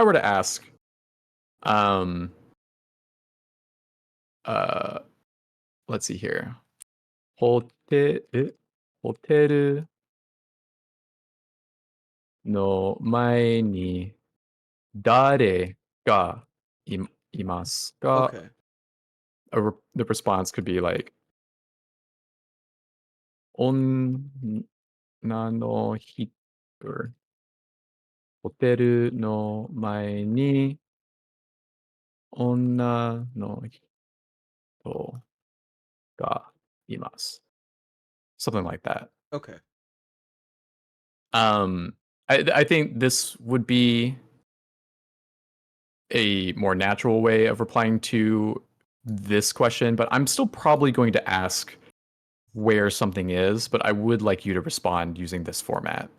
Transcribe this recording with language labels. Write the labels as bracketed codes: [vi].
[en] I were to ask, um, uh, let's see here, hote, [ja] ホテル の前に誰がいますか? [en] Okay. The response could be like, [ja] 女の人 ホテルの前に女の人がいます. [en] Something like that. Okay. I think this would be a more natural way of replying to this question, but I'm still probably going to ask where something is, but I would like you to respond using this format.